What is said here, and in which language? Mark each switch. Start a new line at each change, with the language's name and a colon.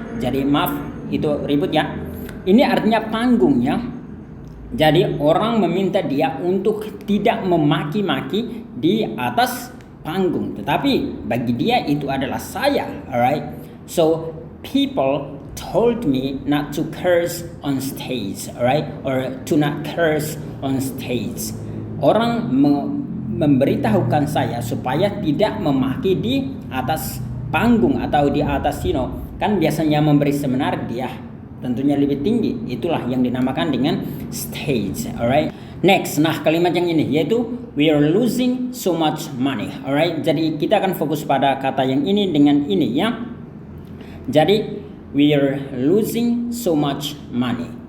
Indonesian: Jadi maaf itu ribut ya. Ini artinya panggung ya. Jadi orang meminta dia untuk tidak memaki-maki di atas panggung, tetapi bagi dia itu adalah saya, alright?
English: So people told me not to curse on stage, alright, or to not curse on stage.
Indonesian: Orang memberitahukan saya supaya tidak memaki di atas panggung atau di atas kan biasanya memberi seminar dia tentunya lebih tinggi. Itulah yang dinamakan dengan stage, alright. Next, nah kalimat yang ini yaitu
English: we are losing so much money,
Indonesian: alright. Jadi kita akan fokus pada kata yang ini dengan ini ya.
English: Jadi we are losing so much money.